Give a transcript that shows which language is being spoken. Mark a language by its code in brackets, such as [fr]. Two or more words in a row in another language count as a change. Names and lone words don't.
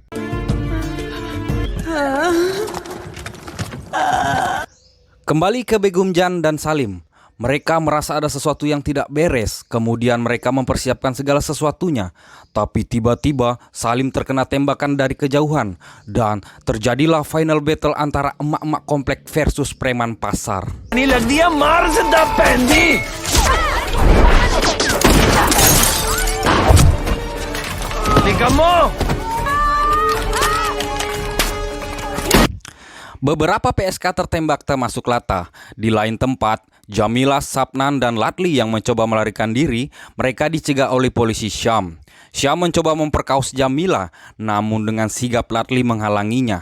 [id] Kembali ke Begum Jan dan Salim. Mereka merasa ada sesuatu yang tidak beres. Kemudian mereka mempersiapkan segala sesuatunya. Tapi tiba-tiba Salim terkena tembakan dari kejauhan. Dan terjadilah [en] final battle [id] antara emak-emak komplek versus preman pasar. नहीं लग दिया मार जिंदा पैंदी निकम्मो Beberapa PSK tertembak termasuk Lata. Di lain tempat, Jamila, Sapnan, dan Latli yang mencoba melarikan diri, mereka dicegah oleh polisi Syam. Syam mencoba memperkaus Jamila, namun dengan sigap Latli menghalanginya.